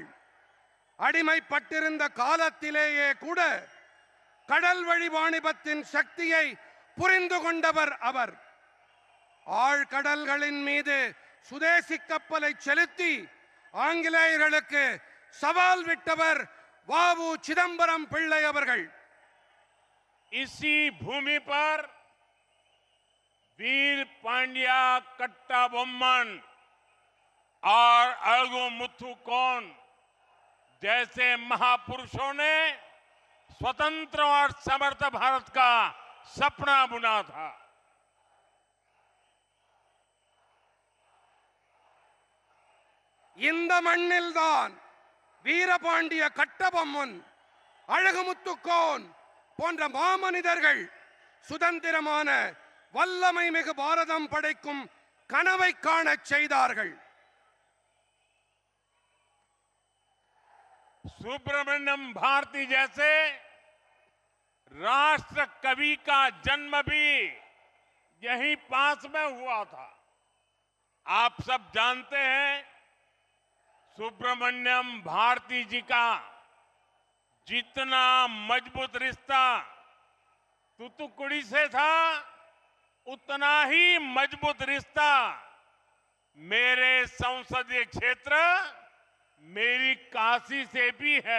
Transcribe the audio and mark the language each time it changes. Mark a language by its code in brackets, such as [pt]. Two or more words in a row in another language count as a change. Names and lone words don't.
[ta] அடிமைப்பட்டிருந்த காலத்திலேயே கூட கடல் வழி வாணிபத்தின் சக்தியை புரிந்து கொண்டவர் அவர். ஆழ்கடல்களின் மீது சுதேசி கப்பலை செலுத்தி ஆங்கிலேயர்களுக்கு சவால் விட்டவர் வ.உ. சிதம்பரம் பிள்ளை அவர்கள். [hi] इसी भूमि पर वीर पांड्या कट्टाबोम्मन और अळगु मुथुकोन जैसे महापुरुषों ने स्वतंत्र और समर्थ भारत का सपना बुना था. [ta] இந்த மண்ணில்தான் வீரபாண்டிய கட்டபொம்மன், அழகுமுத்துக்கோன் போன்ற மாமனிதர்கள் சுதந்திரமான வல்லமை மிகு பாரதம் படைக்கும் கனவை காணச் செய்தார்கள். [hi] सुब्रमण्यम भारती जैसे राष्ट्र कवि का जन्म भी यहीं पास में हुआ था. आप सब जानते हैं, सुब्रमण्यम भारती जी का जितना मजबूत रिश्ता तूतुकुड़ी से था, उतना ही मजबूत रिश्ता मेरे संसदीय क्षेत्र मेरी काशी से भी है.